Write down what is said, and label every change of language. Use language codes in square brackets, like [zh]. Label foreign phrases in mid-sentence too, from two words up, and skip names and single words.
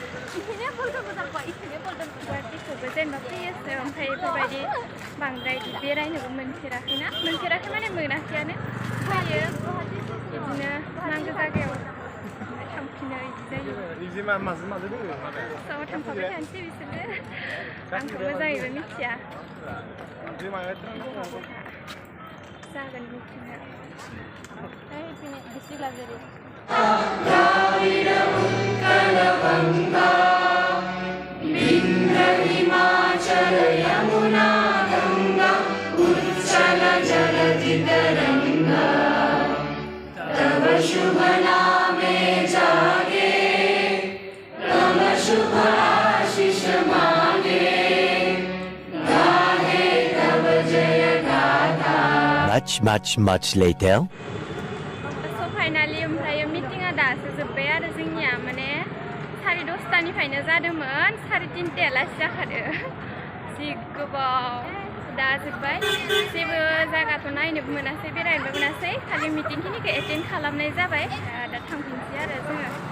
[brx] गुवाहाटीखौबो जेनेबा फैयोसो ओमफ्राय बेफोरबायदि बांद्राय बेरायनोबो मोनफेराखै माने मोनाखैयानो फैयो बिदिनो नांगौ जायगायाव थांफिनो बिदि जायो थांफाबाय थानोसै बिसोरो आंथ' मोजाङैबो मिथिया जागोन मिथिनो बिसिला जेरै [bn] হিমাচল যমুনা গঙ্গা উচ্ছল জলধি তরঙ্গ তব শুভ নামে জাগে তব শুভ আশিস মাগে গাহে তব জয় গাথা [en] much later so finally [brx] ओमफ्राय मिटिंआ दासो जोब्बाय आरो जोंनिया माने 10:30निफ्रायनो जादोंमोन 3:30 जाखादो जि गोबाव दा जोब्बाय जेबो जायगाथ' नायनोबो मोनासै बेरायनोबो मोनासै खालि मिटिंखिनिखौ एटेन्ड खालामनाय जाबाय दा थांफिनसै आरो जोङो